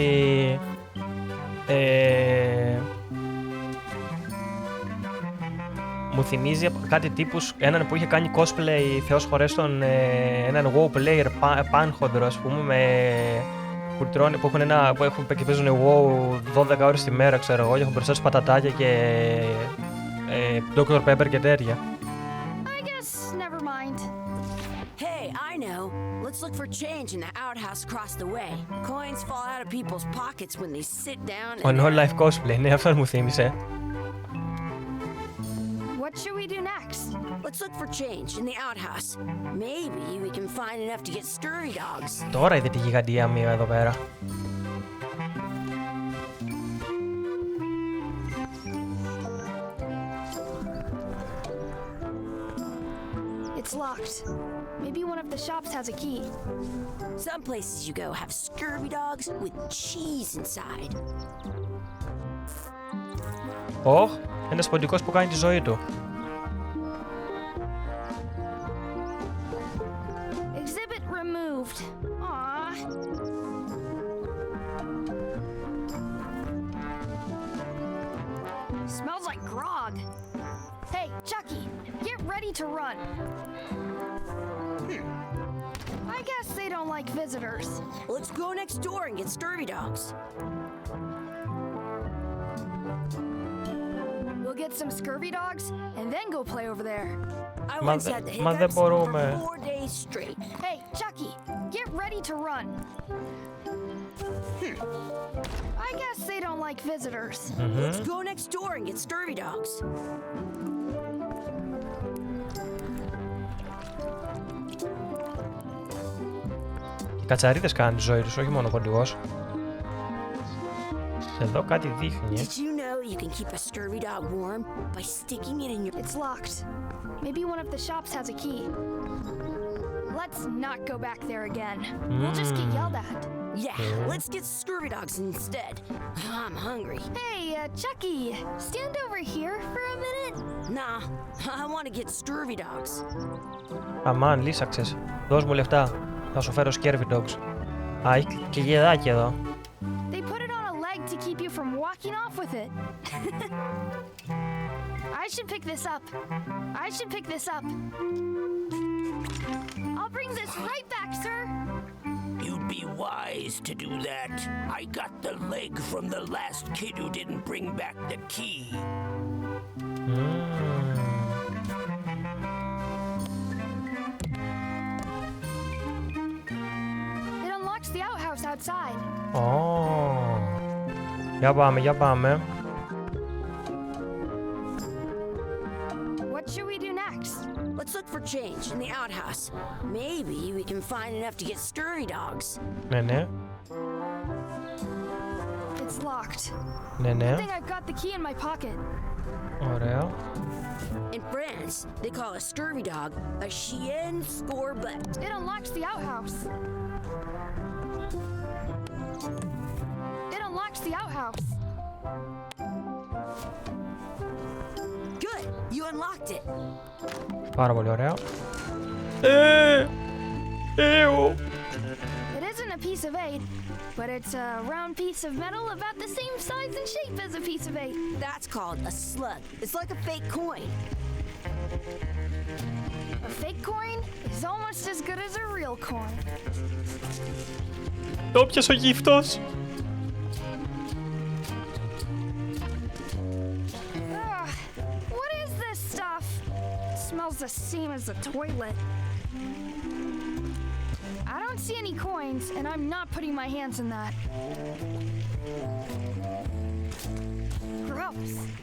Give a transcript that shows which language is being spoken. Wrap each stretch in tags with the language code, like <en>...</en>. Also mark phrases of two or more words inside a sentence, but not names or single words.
<el>μου θυμίζει κάτι τύπους, έναν που είχε κάνει cosplay, Θεός χωρέστον, έναν WoW player πάνχονδρο, ας πούμε, που έχουν και παίζουν WoW 12 ώρες τη μέρα, ξέρω εγώ, και έχουν μπροστά τους πατατάκια και Dr. Pepper και τέτοια.</el> <en>I guess never mind. Hey, I know. Let's look for change in the outhouse across the way. Coins fall out of people's pockets when they sit down On all life cosplay,</en> <el>ναι, αυτό μου θύμισε.</el> <en>What should we do next? Let's look for change in the outhouse. Maybe we can find enough to get scurvy dogs.</en> <el>Τώρα είδε τη γιγαντία μία εδώ πέρα.</el> <en>It's locked. Maybe one of the shops has a key. Some places you go have scurvy dogs with cheese inside.</en> <el>Ωχ, ένας ποντικός που κάνει τη ζωή του.</el> <en>Exhibit removed. Aww. Smells like grog. Hey, Chucky, get ready to run. I guess they don't like visitors. Let's go next door and get scurvy dogs. We'll get some scurvy dogs and then go play over there. I once had the</en> <el>Μα δεν</el> <en>hiccups</en> <el>μπορούμε.</el> <en>for 4 days straight. Hey, Chucky, get ready to run. I guess they don't like visitors. Let's go next door and get scurvy dogs.</en> <el>Οι κατσαρίδες κάνουν τη ζωή τους, όχι μόνο ο ποντικός. Εδώ κάτι δείχνει.</el> <en>Did you know you can keep a scurvy dog warm by sticking it in your... It's locked. Maybe one of the shops has a key. Let's not go back there again. We'll just get yelled at. Yeah, let's get scurvy dogs instead. I'm hungry. Hey, Chucky, stand over here for a minute. Nah, I want to get scurvy dogs.</en> <el>Αμάν, λύσαξες. Δώσ' μου λεφτά. Θα σου φέρω</el> <en>scurvy dogs.</en> <el>Α, έχει και γεδάκι εδώ.</el> <en>They put it on a leg to keep you from walking off with it. I should pick this up. I should pick this up. I'll bring this right back, sir. You'd be wise to do that. I got the leg from the last kid who didn't bring back the key. It unlocks the outhouse outside.</en> <el>Ω, για πάμε, για πάμε.</el> <en>What should we do next? Let's look for change in the outhouse. Maybe we can find enough to get scurvy dogs.</en> <el>Ναι, ναι,</el> <en>It's locked.</en> <el>ναι,</el> <en>I</en> <el>ναι.</el> <en>think I've got the key in my pocket.</en> <el>Ωραία.</el> <en>In France, they call a scurvy dog a</en> <fr>chien scorbut.</fr> <en>It unlocks the outhouse. It unlocks the outhouse. Good, you unlocked it.</en> <el>Πάρα πολύ ωραία.</el> <en>It isn't a piece of eight, but it's a round piece of metal about the same size and shape as a piece of eight. That's called a slug. It's like a fake coin. A fake coin is almost as good as a real coin.</en> <el>Το πιασε ο γύφτος.</el> <en>Ugh, what is this stuff? It smells the same as the toilet. I don't see any coins, and I'm not putting my hands in that. Gross.</en>